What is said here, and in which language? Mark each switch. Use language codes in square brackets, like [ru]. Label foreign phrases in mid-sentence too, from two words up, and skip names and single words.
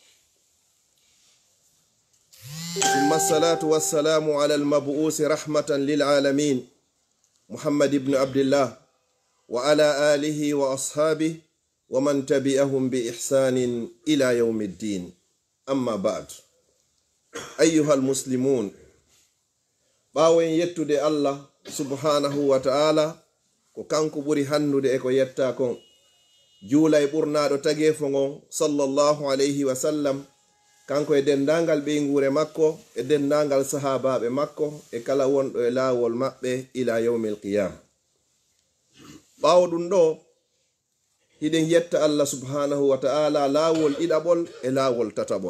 [ar] ثم الصلاة والسلام على المبعوث رحمة للعالمين محمد بن عبد الله وعلى آله وأصحابه ومن تبعهم بإحسان إلى يوم الدين. أما بعد، أيها المسلمون، [ff] باوين يتودي [ar] الله سبحانه وتعالى [ff] ko kanko ɓuri hannude e ko yetta kon juulay ɓurnaɗo tagefongon [ar] صلى الله عليه وسلم, [ff] kanko e dendangal ɓeygure makko e dendangal sahabaɓe makko e kala wonɗo e laawol maɓɓe [ar] إلى يوم القيامة. [ff] ɓawo ɗum ɗo, hiɗen yetta Allah [ar] سبحانه وتعالى [ff] laawol ɗiɗaɓol e laawol tataɓol.